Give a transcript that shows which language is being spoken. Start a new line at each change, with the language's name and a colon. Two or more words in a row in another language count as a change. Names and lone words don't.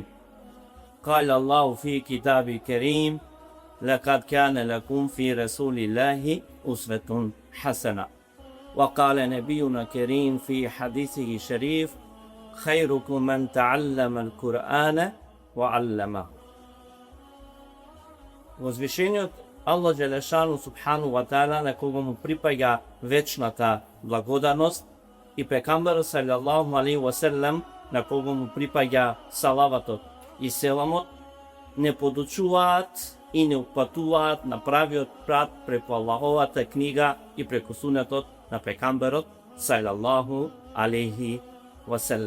Arabic: قال الله في كتابه الكريم لقد كان لكم في رسول الله أسوة حسنة. وقال نبينا الكريم في حديثه الشريف خيركم من تعلم القرآن وعلمه.
Macedonian: Возвишениот Аллах
Arabic: جل شأنه سبحانه وتعالى
Macedonian: на кого му припаѓа вечната благодарност и пекамберот
Arabic: صلى الله عليه وسلم
Macedonian: на кого му припаѓа салаватот и селамот, не подучуваат и не упатуваат на правиот пат преку Аллаховата книга и преку сунетот на пекамберот
Arabic: صلى الله عليه وسلم.